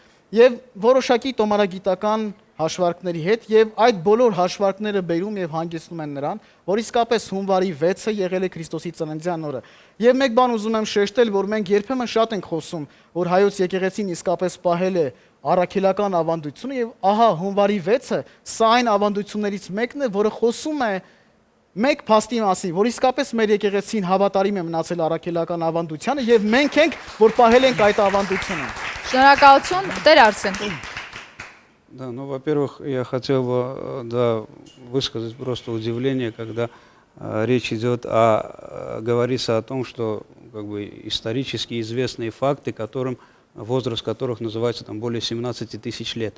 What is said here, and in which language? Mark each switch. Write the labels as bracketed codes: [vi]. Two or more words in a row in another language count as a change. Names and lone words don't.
[hy] եւ որոշակի տոմարագիտական հաշվարկների հետ եւ այդ բոլոր հաշվարկները բերում եւ հանգեցնում են նրան, որ իսկապես հունվարի 6-ը եղել է Քրիստոսի ծննդյան օրը։ Եվ մեկ բան ուզում եմ շեշտել, որ մենք երբեմն շատ ենք խոսում, որ հայոց եկեղեցին իսկապես պահել է առաքելական ավանդությունը եւ ահա հունվարի 6-ը սա այն ավանդություններից մեկն է, որը խոսում է մեկ փաստի մասին, որ իսկապես մեր եկեղեցին հավատարիմ է մնացել առաքելական ավանդությանը եւ մենք ենք, որ պահել ենք այդ ավանդությունը։ Շնորհակալություն, Տեր Արսեն։ [ru] Да, ну, во-первых, я хотел бы высказать просто удивление, когда речь идет говорится о том, что как бы исторически известные факты, возраст которых называется там более 17 тысяч лет.